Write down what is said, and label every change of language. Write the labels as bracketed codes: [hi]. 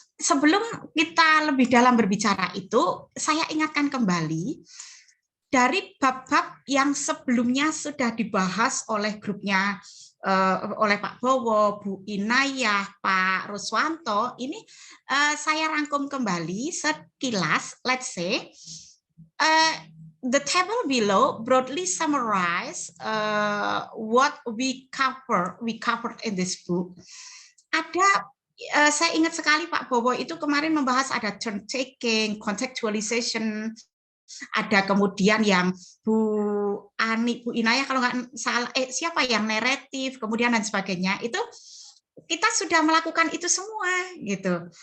[id] Sebelum kita lebih dalam berbicara itu, saya ingatkan kembali dari bab-bab yang sebelumnya sudah dibahas oleh grupnya oleh Pak Bowo, Bu Inayah, Pak Ruswanto, ini saya rangkum kembali sekilas. [en] Let's say the table below broadly summarize what we covered in this book. [id] Ada saya ingat sekali Pak Bowo itu kemarin membahas ada turn taking, contextualization, ada kemudian yang Bu Ani, Bu Inayah kalau nggak salah, siapa yang naratif, kemudian dan sebagainya, itu kita sudah melakukan itu semua gitu.